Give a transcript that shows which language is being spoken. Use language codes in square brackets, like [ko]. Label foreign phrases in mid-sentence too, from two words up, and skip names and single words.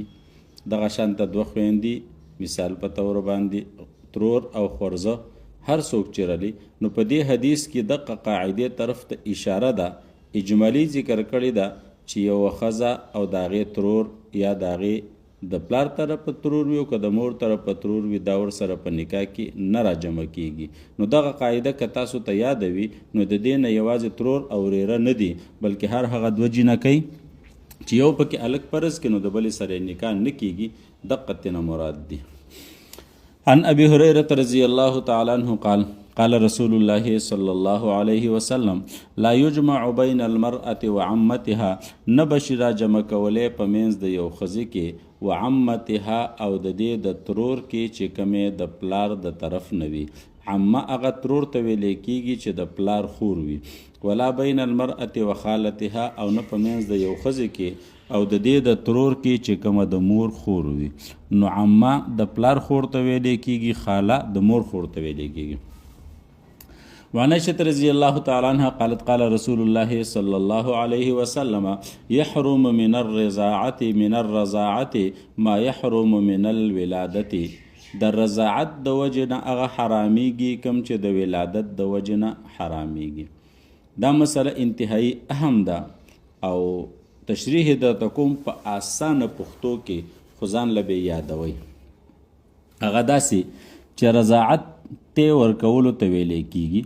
[ps] دغه شانته دوه خویندې مثال په طور باندې ترور او خورزه هر څوک چې رلی، نو په دې حدیث کې دغه قاعدې طرف ته اشاره ده، اجمالي ذکر کړې ده چې یوه ښځه او د هغې ترور یا د هغې د پلار طرفه ترور وي او که د مور طرفه ترور وي دا ورسره په نکاح کې نه راجمع کیږي. نو دغه قاعده که تاسو ته یاده وي نو د دې نه یوازې ترور او ورېره نه دي، بلکې هر هغه دوه جینکۍ چې یو پکې الک فرض کې نو د بلې سره نکاح نه کیږي، دقه ترنه مراد دي. [ar] عن ابي هريره رضي الله تعالى عنه قال قال رسول الله صلى الله عليه وسلم لا يجمع بين المرأة وعمتها، [ps] نبشي را جمع کولی په منځ د یو ښځې کې وعمتها او د دې د ترور کې چې کومې د پلار د طرف نه وي. عمه هغه ترور ته ویلی کیږي چې د پلار خور وي. [ar] ولا بین المرأة وخالتها، [ps] او نه په منځ د یو ښځې کې او د دې د ترور کې چې کومه د مور خور وي. نو عمه د پلار خور ته ویلی کیږي، خاله د مور خور ته ویلی کیږي. [ar] وعن عائشة رضي الله تعالى عنها قالت قال رسول الله صلى الله عليه وسلم يحرم من الرضاعة ما يحرم من الولادة. [ps] د رضاعت د وجه نه هغه حرامیږي کوم چې د ولادت د وجه نه حرامیږي. دا مسله انتهایی اهم ده او تشریح درته کوم په اسانه پښتو کې، خو ځان له به یادوئ. هغه داسې چې رضاعت تی ورکولو ته ویلی کیږي.